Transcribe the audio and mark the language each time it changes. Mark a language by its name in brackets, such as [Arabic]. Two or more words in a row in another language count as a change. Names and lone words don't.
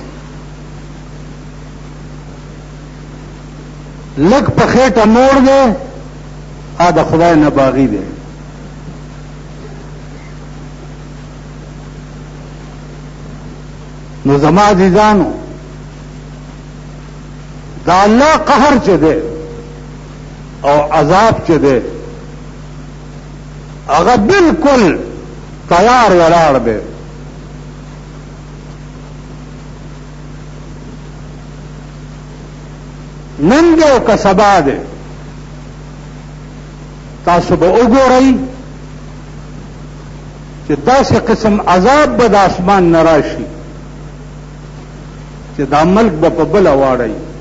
[Pashto] لک په خېټه موړ دی ا د خدای نه باغی دی نو زما عزیزانو دا الله قهر چه دے او عذاب چه دے اگر بالکل تیار ولاړ دے نن دے او که سبا دے تاسو به وګورئ چې داسې قسم عذاب به د اسمان نه راشي چې دا ملک به په بله واړئ